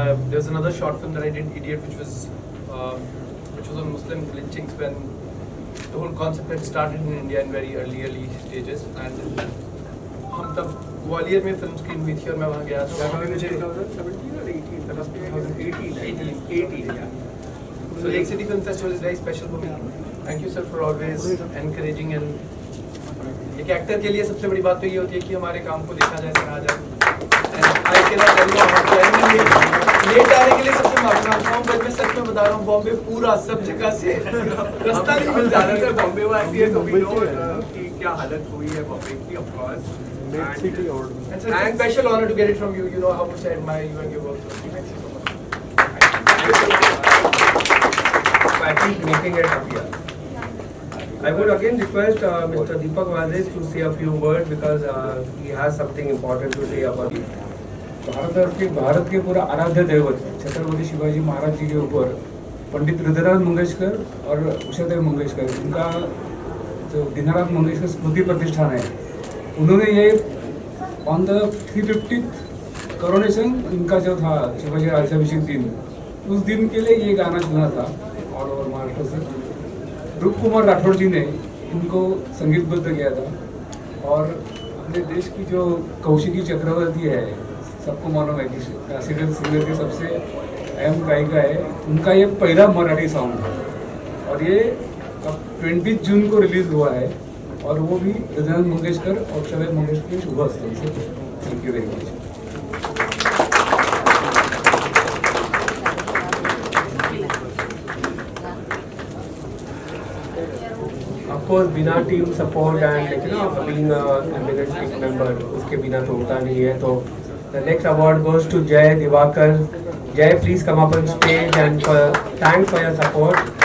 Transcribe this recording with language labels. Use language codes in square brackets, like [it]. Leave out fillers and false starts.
[en] There's another short film that I did, Idiot, which was on Muslim lynchings when the whole concept had started in India in very early stages. [hi] And हम तब ग्वालियर में film screen हुई थी और मैं वहाँ गया था। वहाँ पे मुझे [en] 2017 or 18? That must be 2018. Yeah. So Lake City Film Festival is very special for me. Thank you sir for always encouraging and [hi] एक एक्टर के लिए सबसे बड़ी बात तो ये होती है कि हमारे काम को देखा जाए, सराहा जाए। [en] I cannot tell you how genuinely [hi] late आने के लिए सबसे माफी मांगता हूँ, बट मैं सच में बता रहा हूँ बॉम्बे पूरा सब जगह से रास्ता नहीं मिल जा रहा था। बॉम्बे वो आती है तो [en] we know [hi] कि क्या हालत हुई है बॉम्बे की, [en] of course. And it's a special honor to get it from you. You know how much I admire you and your work. So thank you so much. I keep making it up here. I would again request Mr. Deepak Vazis to say a few words because he has something important to say about it. [hi] Bharat के पूरा आराध्य दैवत छत्रपति शिवाजी महाराज जी के ऊपर पंडित हृदयनाथ मंगेशकर और उषादेव मंगेशकर, इनका जो दीनानाथ मंगेशकर स्मृति प्रतिष्ठान है, उन्होंने ये [en] on the 350th coronation [hi] इनका जो था शिवाजी राज्याभिषेक दिन, उस दिन के लिए ये गाना चुना था [en] all over [hi] महाराष्ट्र से। रूप कुमार राठौड़ जी ने इनको संगीतबद्ध किया था। और अपने देश की जो कौशिकी चक्रवर्ती है, सबको मालूम है कि क्लासिकल सिंगर की सबसे अहम गायिका है, उनका ये पहला मराठी सॉन्ग है और ये अब 20 जून को रिलीज हुआ है और वो भी हृदयनाथ मंगेशकर और उषादेव मंगेशकर के शुभ हस्ते से। [en] Thank you very much. Of course, बिना team support and being a eminent team member, [hi] उसके बिना तो होता नहीं है। [en] तो the next award goes to Jay Divakar. Jay, please come up on stage and thanks for your support.